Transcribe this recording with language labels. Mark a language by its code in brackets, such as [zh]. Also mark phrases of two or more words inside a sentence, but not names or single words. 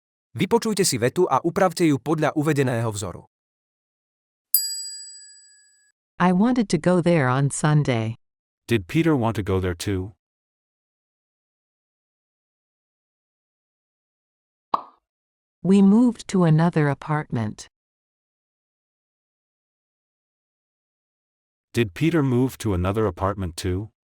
[sk] Vypočujte si vetu a upravte ju podľa uvedeného vzoru. [en] I wanted to go there on Sunday. Did Peter want to go there too? We moved to another apartment. Did Peter move to another apartment too?